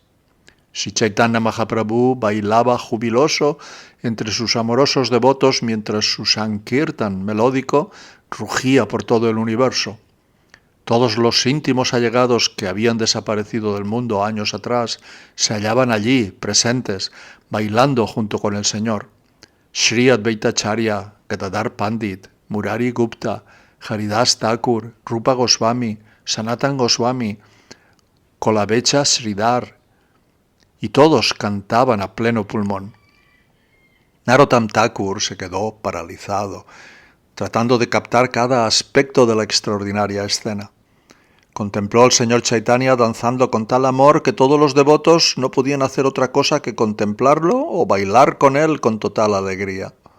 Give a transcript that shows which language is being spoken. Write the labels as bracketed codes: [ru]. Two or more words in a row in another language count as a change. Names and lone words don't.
[es] Sri Chaitanya Mahaprabhu bailaba jubiloso entre sus amorosos devotos mientras su Sankirtan melódico rugía por todo el universo. Todos los íntimos allegados que habían desaparecido del mundo años atrás se hallaban allí, presentes, bailando junto con el Señor. Sri Advaitacharya, Gadadhar Pandit, Murari Gupta, Haridas Thakur, Rupa Goswami, Sanatan Goswami, Kolabecha Sridhar, y todos cantaban a pleno pulmón. Narottam Thakur se quedó paralizado, tratando de captar cada aspecto de la extraordinaria escena. Contempló al señor Chaitanya danzando con tal amor que todos los devotos no podían hacer otra cosa que contemplarlo o bailar con él con total alegría.